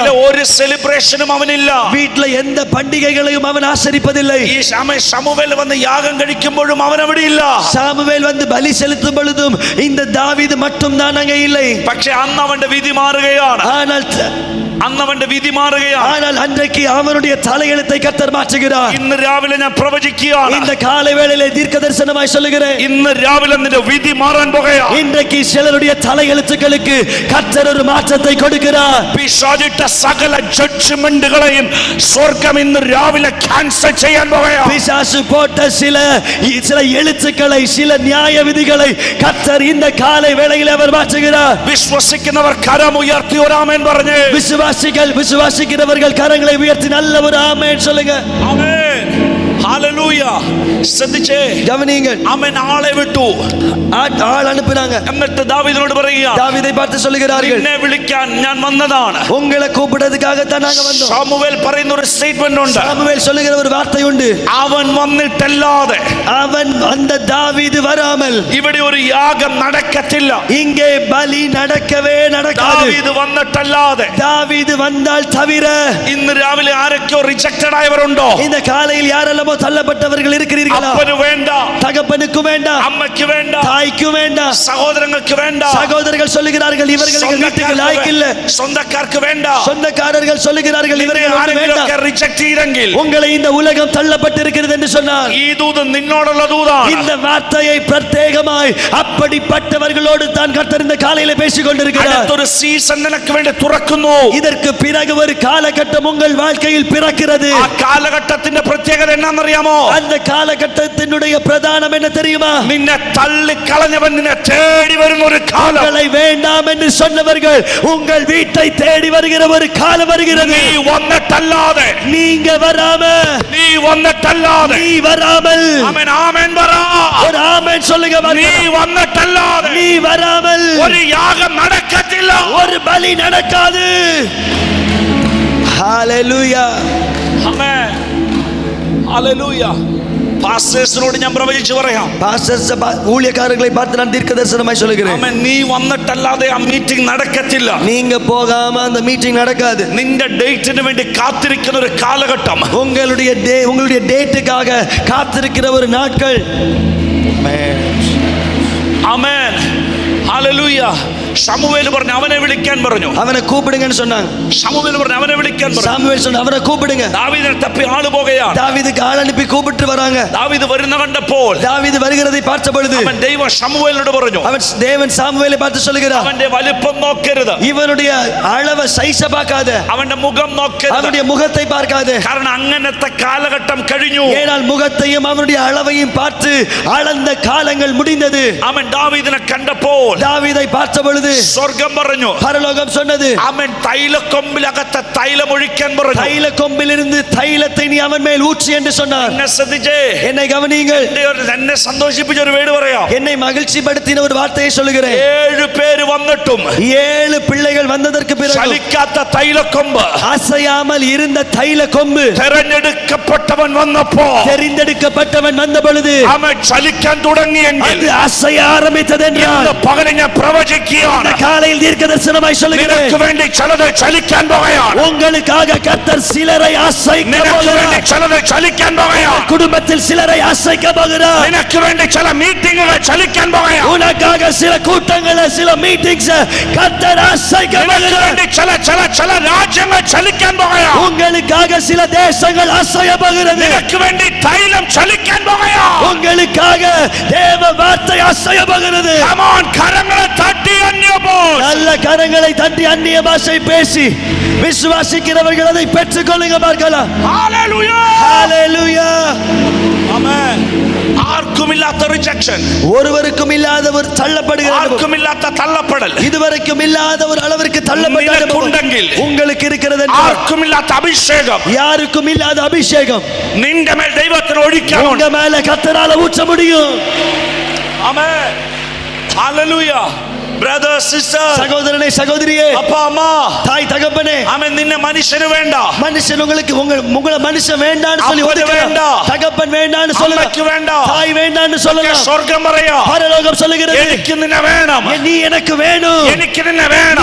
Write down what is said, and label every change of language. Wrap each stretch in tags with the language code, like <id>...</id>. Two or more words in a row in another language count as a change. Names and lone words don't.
<ml>വീട്ടിലെ ഒരു സെലിബ്രേഷനും അവനില്ല.</ml> <ta>வீட்ல எந்த பண்டிகைகளையும் அவன் ஆசரிப்பதில்லை.</ta> <ml>ഈ ശമൂവേൽ വന്ന് യാഗം കഴിക്കുമ്പോഴും അവൻ അവിടെ ഇല്ല.</ml> <ta>சாமுவேல் வந்து பலி செலுத்தும் பொழுதும் இந்த தாவீது மட்டும் தான் அங்கே இல்லை.</ta> <ml>പക്ഷേ അന്ന് അവന്റെ വിധി മാറുകയാണ്.</ml> <ta>ஆனால் அன்றைக்கு அவனுடைய தலையெழுத்தை கர்த்தர் மாற்றுகிறார்.</ta> <ml>ഇന്ന് രാവിലെ ഞാൻ പ്രവചിക്കുകയാണ്.</ml> <ta>இந்த காலை வேளையிலே தீர்க்கதரிசனமாய் சொல்லுகிறேன்,</ta> <ml>ഇന്ന് രാവിലെ നിന്റെ വിധി മാറാൻ പോകുകയാണ്.</ml> <ta>இன்றைக்கு சிலருடைய தலையெழுத்துக்களுக்கு கர்த்தர் ஒரு மாற்றத்தை கொடுக்கிறார்.</ta> <ml>പിശാചിട്ട സകല ജഡ്ജ്മെന്റുകളെയും സ്വർഗ്ഗം ഇന്ന് രാവിലെ ക്യാൻസൽ ചെയ്യാൻ പോകുകയാണ്.</ml> <ta>பிசாசு போட்ட சில எழுத்துக்களை சில நியாய விதிகளை கர்த்தர் இந்த காலை வேளையில் அவர் மாற்றுகிறார்.</ta> <ml>വിശ്വസിക്കുന്നവർ കരം ഉയർത്തി ഒരു ആമേൻ പറഞ്ഞു.</ml> <ta>விசுவாசிக்கிறவர்கள் கரங்களை உயர்த்தி நல்ல ஒரு ஆமென் சொல்லுங்க.</ta> <ml>ആമേൻ. ഹല്ലേലൂയ. ശ്രദ്ധിച്ചേ,</ml> <ta>கவனியுங்கள்.</ta> <ml>ആമേൻ. ആളെ വിട്ടു,</ml> <ta>ஆள் அனுப்பினாங்க.</ta> <ml>എന്നിട്ട് ദാവീദിനോട് പറയുകയാണ്,</ml> <ta>தாவீதை பார்த்து சொல்லுகிறார்கள்,</ta> <ml>നിന്നെ വിളിക്കാൻ ഞാൻ വന്നതാണ്.</ml> <ta>உங்களை கூப்பிடுறதுக்காக தான் நாங்க வந்தோம்.</ta> <ml>ശമൂവേൽ പറയുന്ന ഒരു സ്റ്റേറ്റ്മെന്റ് ഉണ്ട്.</ml> <ta>சாமுவேல் சொல்லுகிற ஒரு வார்த்தை உண்டு,</ta> <ml>അവൻ വന്നിട്ടല്ലാതെ,</ml> <ta>அவன் அந்த தாவீது வராமல்</ta> <ml>ഇവിടെ ഒരു യാഗം നടക്കത്തില്ല.</ml> <ta>இங்கே பலி நடக்கவே நடக்காது.</ta> <ml>ദാവീദ് വന്നിട്ടല്ലാതെ,</ml> <ta>தாவீது வந்தால் தவிர.</ta> <ml>ഇന്ന് രാവിലെ ആരൊക്കെയോ റിജക്റ്റഡ് ആയവരുണ്ടോ?</ml> <ta>இந்த காலையில் யாரெல்லாம் தள்ளப்பட்டவர்கள் இருக்கிறீர்களா?</ta> <ml>അപ്പന് വേണ്ട,</ml> <ta>தகப்பனுக்கு வேண்டாம்,</ta> <ml>അമ്മയ്ക്ക് വേണ്ട,</ml> <ta>தாய்க்கு வேண்டாம்,</ta> <ml>സഹോദരങ്ങൾക്ക് വേണ്ട,</ml> <ta>சகோதரர்கள் சொல்லுகிறார்கள் இவர்கள் எங்கள் வீட்டுக்கு லாய்க்கு இல்ல, சொந்தக்காரருக்கு வேണ്ട, சொந்தக்காரர்கள் சொல்லுகிறார்கள் இவர்கள் வேண்டாம்.</ta> <ml>റിജക്റ്റ് ചെയ്തെങ്കിൽ,</ml> <ta>உங்களை இந்த உலகம் தள்ளப்பட்டிருக்கிறது என்று சொன்னால்,</ta> <ml>ഈ ദൂത് നിന്നോടുള്ള ദൂതാണ്.</ml> <ta>இந்த வார்த்தையை பிரத்யேகமாய் அப்படிப்பட்டவர்களோடு தான் கர்த்தர் இந்த காலையில பேசிக் கொண்டிருக்கிறார்.</ta> <ml>അടുത്തൊരു സീസൺ നിനക്ക് വേണ്ടി തുറക്കുന്നു.</ml> <ta>இதற்கு பிறகு ஒரு காலகட்டம் உங்கள் வாழ்க்கையில் பிறக்கிறது.</ta> <ml>ആ കാലഘട്ടത്തിന്റെ പ്രത്യേകത എന്നാണെന്നറിയാമോ?</ml> <ta>அந்த காலகட்டத்தினுடைய பிரதானம் என்ன தெரியுமா?</ta> <ml>നിന്നെ തള്ളിക്കളഞ്ഞവൻ നിന്നെ തേടി വരുന്ന ഒരു കാലം.</ml> <ta>உங்களை வேண்டாம் என்று சொன்னவர்கள் உங்கள் வீட்டை தேடி வருகிற ஒரு காலம் வருகிறது.</ta> <ml>നീ വന്നിട്ടല്ലാതെ,</ml> <ta>நீங்க வராம,</ta> <ml>നീ വന്നിട്ടല്ലാതെ,</ml> <ta>நீ வராமல்,</ta> <ml>ആമേൻ ആമേൻ പറ.</ml> <ta>ஒரு ஆமென் சொல்லுங்க.</ta> <ml>നീ വന്നിട്ടല്ലാതെ</ml> <ta>நீ வராமல்</ta> <ml>ഒരു യാഗം നടക്കത്തില്ല,</ml> <ta>ஒரு பலி நடக்காது. ஹalleluya.</ta> <ml>ആമേൻ. ഹല്ലേലൂയ. പാസ്റ്റേഴ്സിനോട് ഞാൻ പ്രവചിച്ചു പറയാം,</ml> <ta>பாஸ்டர்ஸ் ஊழியக்காரர்களை பார்த்து நான் தீர்க்கதரிசனமாய் சொல்லுகிறேன்,</ta> <ml>ആമേൻ. നീ വന്നിട്ടല്ലാതെ ആ മീറ്റിംഗ് നടക്കത്തില്ല.</ml> <ta>நீங்க போகாம அந்த மீட்டிங் நடக்காது.</ta> <ml>നിന്റെ ഡേറ്റിന് വേണ്ടി കാത്തിരിക്കുന്ന ഒരു കാലഘട്ടം,</ml> <ta>உங்களுடைய டேட்டுக்காக காத்திருக்கிற ஒரு நாட்கள்.</ta> <ml>ആമേൻ. ഹല്ലേലൂയ. ശമൂവേൽ പറഞ്ഞു അവനെ വിളിക്കാൻ പറഞ്ഞു.</ml> <ta>அவனை கூப்பிடுங்கன்னு சொன்னாங்க.</ta> <ml>ശമൂവേൽ പറഞ്ഞു അവനെ വിളിക്കാൻ പറഞ്ഞു.</ml> <ta>சாமுவேல் சொன்ன அவனை கூப்பிடுங்க.</ta> <ml>ദാവീദിനെ തപ്പി ആള് പോകുകയാണ്.</ml> <ta>தாவீதுக்கு ஆள் அனுப்பி கூப்பிட்டு வராங்க.</ta> <ml>ദാവീദ് വരുന്ന കണ്ടപ്പോൾ,</ml> <ta>தாவீது வருகிறதை பார்த்த பொழுது</ta> <ml>അവൻ ദൈവം ശമൂവേലിനോട് പറഞ്ഞു,</ml> <ta>தேவன் சாமுவேலை பார்த்து சொல்லுகிறார்,</ta> <ml>അവന്റെ വലിപ്പം നോക്കരുത്,</ml> <ta>இவனுடைய அளவை சைஸ பார்க்காத,</ta> <ml>അവന്റെ മുഖം നോക്കരുത്,</ml> <ta>அவனுடைய முகத்தை பார்க்காத.</ta> <ml>കാരണം അങ്ങനത്തെ കാലഘട്ടം കഴിഞ്ഞു.</ml> <ta>ஏனால் முகத்தையும் அவனுடைய அளவையும் பார்த்து அளந்த காலங்கள் முடிந்தது.</ta> <ml>അവൻ ദാവീദിനെ കണ്ടപ്പോൾ</ml> <ta>தாவீதை பார்த்த பொழுது</ta> <ml>സ്വർഗം പറഞ്ഞു,</ml> <ta>பரலோகம் சொன்னது,</ta> <ml>അവൻ തൈലക്കൊമ്പിലകത്തെ തൈലം ഒഴിക്കാൻ പറഞ്ഞു.</ml> <ta>தைல கொம்பிலிருந்து தைலத்தை நீ அவன் மேல் ஊற்று என்று சொன்னார்.</ta> <ml>എന്നെ ശ്രദ്ധിച്ചേ,</ml> <ta>என்னை கவனியுங்கள்.</ta> <ml>എന്നെ സന്തോഷിപ്പിച്ച ഒരു വേട് പറയാം.</ml> <ta>என்னை மகிழ்ச்சி படுத்தின ஒரு வார்த்தையை சொல்லுகிறேன்.</ta> <ml>7 പേര് വന്നിട്ടും</ml> <ta>7 பிள்ளைகள் வந்ததற்கு பிறகு</ta> <ml>ചലിക്കാത്ത തൈലക്കൊമ്പ്,</ml> <ta>அசையாமல் இருந்த தைல கொம்பு,</ta> <ml>തെരഞ്ഞെടുക്കപ്പെട്ടവൻ വന്നപ്പോ,</ml> <ta>தெரிந்தெடுக்கப்பட்டவன் வந்த பொழுது</ta> <ml>അവൻ ചലിക്കാൻ തുടങ്ങിയെങ്കിൽ,</ml> <ta>அது அசைய ஆரம்பித்தது என்றால்,</ta> <ml>പകൽ പകല് ഞാൻ പ്രവചിക്കുകയാണ്.</ml> <ta>காலையில் தீர்க்கதரிசனமாய் சொல்லுகிறேன்.</ta> <ml>നിനക്ക് വേണ്ടി ചിലത് ചലിക്കാൻ പോകുകയാണ്.</ml> <ta>உங்களுக்காக கர்த்தர் சிலரை அசைக்க</ta> <ml>നിനക്ക് വേണ്ടി</ml> <ta>போகிறார்.</ta> <ml>ചിലത് ചലിക്കാൻ പോകുകയാണ്.</ml> <ta>குடும்பத்தில் சிலரை அசைக்க போகிறார்.</ta> <ml>നിനക്ക് വേണ്ടി ചില മീറ്റിംഗുകൾ ചലിക്കാൻ പോകുകയാണ്.</ml> <ta>உனக்காக சில கூட்டங்களை சில மீட்டிங்ஸ் கர்த்தர் அசைக்க</ta> <ml>നിനക്ക്</ml> <ta>போகிறார்.</ta> <ml>വേണ്ടി ചില രാജ്യങ്ങൾ ചലിക്കാൻ പോകുകയാണ്.</ml> <ta>உங்களுக்காக சில தேசங்கள் அசைய போகிறது.</ta> <ml>നിനക്ക് വേണ്ടി തൈലം ചലിക്കാൻ പോകുകയാണ്.</ml> <ta>உங்களுக்காக தேவ வார்த்தை அசைய போகிறது.</ta> <en>Come on,</en> <ml>കരങ്ങളെ തട്ടി അന്യഭാഷ.</ml> <ta>நல்ல கரங்களை தட்டி அந்நிய பாஷை பேசி விசுவாசிக்கிறவர்கள் அதை பெற்றுக் கொள்ளுங்க பார்க்கலாம்.</ta> <en>Hallelujah.</en> <ta>ஹalleluya.</ta> <ml>Amen. ആർക്കുമില്ലാത്ത റിജക്ഷൻ,</ml> <ta>ஒருவருக்கும் இல்லாத ஒரு தள்ளப்படுகிற அனுபவம்,</ta> <ml>ആർക്കുമില്ലാത്ത തള്ളപ്പെടൽ</ml> <ta>இதுவரைக்கும் இல்லாத ஒரு அளவிற்கு தள்ளப்பட்ட அனுபவம்</ta> <ml>നിനക്കുണ്ടെങ്കിൽ</ml> <ta>உங்களுக்கு இருக்கிறது என்றால்,</ta> <ml>ആർക്കുമില്ലാത്ത അഭിഷേകം</ml> <ta>யாருக்கும் இல்லாத அபிஷேகம்</ta> <ml>നിന്റെ മേൽ ദൈവത്തിന് ഒഴിക്കണം.</ml> <ta>உங்க மேல கர்த்தரால ஊற்ற முடியும்.</ta> <ml>ആമേൻ. ഹല്ലേലൂയ.</ml> <en>brother sister,</en> <ta>சகோதரனே சகோதரியே, அப்பா அம்மா, தாய் தகப்பனே,</ta> <ml>ആമേൻ. നിന്നെ മനുഷ്യന് വേണ്ട,</ml> <ta>மனுஷன் உங்களுக்கு உங்களை மனுஷன் வேண்டான்னு சொல்லி அப்பன் ஒதுக்கலாம். வேண்டாம், தகப்பன் வேண்டான்னு</ta> <ml>അമ്മയ്ക്ക്</ml> <ta>சொல்லலாம்,</ta> <ml>വേണ്ട,</ml> <ta>தாய் வேண்டான்னு சொல்லலாம்.</ta> <ml>സ്വർഗം പറയാ,</ml> <ta>பரலோகம் சொல்லுகிறது</ta> <ml>എനിക്ക് നിന്നെ വേണം,</ml> <ta>நீ எனக்கு வேணும்,</ta> <ml>എനിക്ക് നിന്നെ വേണം,</ml>